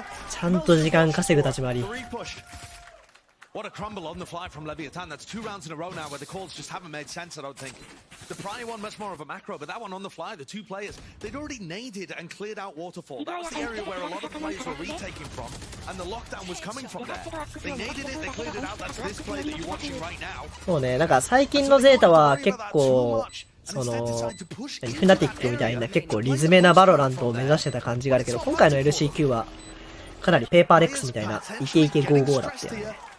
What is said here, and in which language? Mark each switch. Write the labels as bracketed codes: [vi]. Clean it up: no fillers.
[ja] ちゃんと時間稼ぐ立ち回り。 [en] What a crumble on the fly from Leviathan. That's 2 rounds in a row now where the calls just haven't made sense, I don't think. The prior one, much more of a macro, but that one on the fly, the two players, they'd already naded and cleared out Waterfall. That was the area where a lot of players were retaking from, and the lockdown was coming from there. They naded it, they cleared it out. That's this play that you're watching right now. [ja] そうね、なんか最近のゼータは結構、その、フナティックみたいな結構リズメなバロラントを目指してた感じがあるけど、今回の LCQ はかなりペーパーレックスみたいなイケイケ55だったよね。